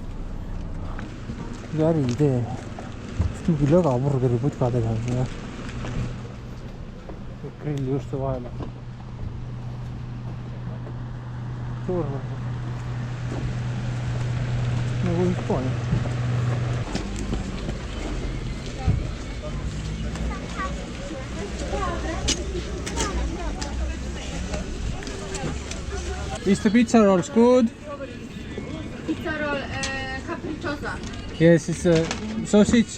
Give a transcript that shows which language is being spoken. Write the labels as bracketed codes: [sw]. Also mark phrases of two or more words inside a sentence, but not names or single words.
[et] Mingi äri idee. Mingi lögaburgeri putka tegemise. Grilli juuste vahele. Suur. Nagu Hispaania. [en] Is the pizza rolls good? Pizza roll capricciosa. Yes, it's a sausage.